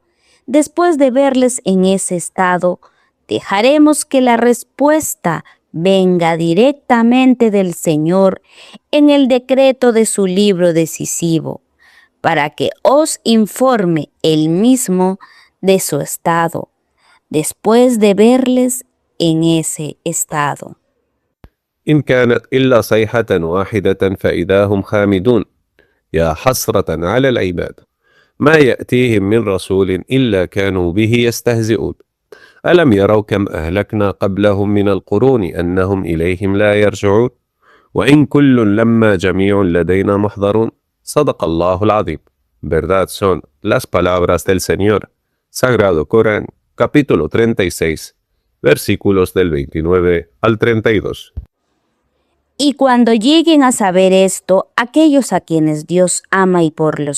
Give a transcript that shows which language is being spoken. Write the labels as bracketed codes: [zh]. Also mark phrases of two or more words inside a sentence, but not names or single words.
[es] Después de verles en ese estado, dejaremos que la respuesta venga directamente del Señor en el decreto de su libro decisivo, para que os informe Él mismo de su estado, después de verles en ese estado. [ar] إن كانت إلا صيحة واحدة فإذا هم خامدون يا حسرة على العباد ما يأتيهم من رسول إلا كانوا به يستهزئون ألم يروا كم أهلكنا قبلهم من القرون أنهم إليهم لا يرجعون وإن كل لما جميع لدينا محضرون صدق الله العظيم. [es] Verdad son las palabras del Señor. Sagrado Corán, capítulo 36, versículos del 29 al 32. Y cuando lleguen a saber esto, aquellos a quienes Dios ama y por los